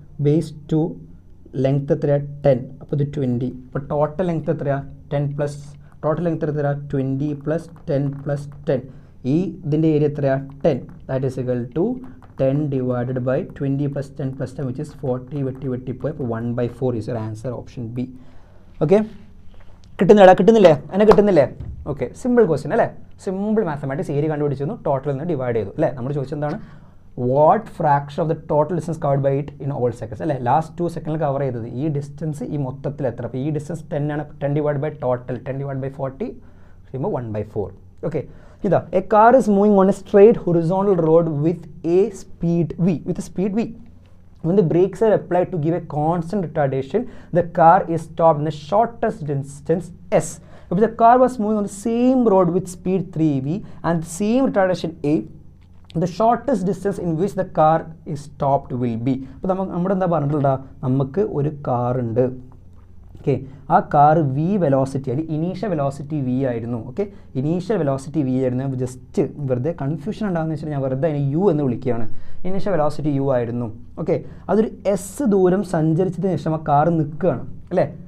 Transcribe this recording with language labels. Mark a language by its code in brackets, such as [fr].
[ml] Base 2, length എത്രയാ? 10. അപ്പോൾ ഇത് 20. അപ്പോൾ ടോട്ടൽ ലെങ്ത് എത്രയാ? 10 പ്ലസ് ടോട്ടൽ ലെങ്ത് എത്രയാ? 20 + 10 + 10. ഈ ഇതിൻ്റെ ഏരിയ എത്രയാ? 10. [en] That is equal to 10 divided by 20 + 10 + 10 which is 40. [ml] വെട്ടിപ്പോയി. [en] അപ്പോൾ 1/4 is your answer, option B. [ml] Okay, കിട്ടുന്നില്ലേ? എന്നെ കിട്ടുന്നില്ലേ? ഓക്കെ, സിമ്പിൾ ക്വസ്റ്റ്യൻ അല്ലേ? Simple mathematics. ഏരിയ കണ്ടുപിടിച്ചു, ടോട്ടലിൽ നിന്ന് ഡിവൈഡ് ചെയ്തു അല്ലേ? നമ്മൾ ചോദിച്ചെന്താണ്? [en] What fraction of the total distance covered by it in all seconds അല്ലേ? [ml] Last 2 സെക്കൻഡിൽ കവർ ചെയ്തത് ഈ ഡിസ്റ്റൻസ് ഈ മൊത്തത്തിൽ എത്ര? അപ്പോൾ ഈ ഡിസ്റ്റൻസ് 10 ആണ്. 10 divided by total 10 divided by 40 ചെയ്യുമ്പോൾ 1/4. [en] Okay, ഇതാ a car is moving on a straight horizontal road with a speed v. When the brakes are applied to give a constant retardation, the car is stopped in the shortest distance s. If the car was moving on the same road with speed 3v and the same retardation a, the shortest distance in which the car is stopped will be. [ml] അപ്പോൾ നമ്മുടെ എന്താ പറഞ്ഞിട്ടുള്ള? നമുക്ക് ഒരു car ഉണ്ട്, okay, ആ car V velocity അല്ലെങ്കിൽ initial velocity V ആയിരുന്നു. ഓക്കെ, ഇനീഷ്യൽ വെലോസിറ്റി വി ആയിരുന്നു. ജസ്റ്റ് വെറുതെ കൺഫ്യൂഷൻ ഉണ്ടാകുന്ന വെച്ചാൽ ഞാൻ വെറുതെ അതിനെ യു എന്ന് വിളിക്കുകയാണ്. ഇനീഷ്യൽ വെലോസിറ്റി യു ആയിരുന്നു. ഓക്കെ, അതൊരു എസ് ദൂരം സഞ്ചരിച്ചതിന് ശേഷം ആ കാർ നിൽക്കുകയാണ് അല്ലേ.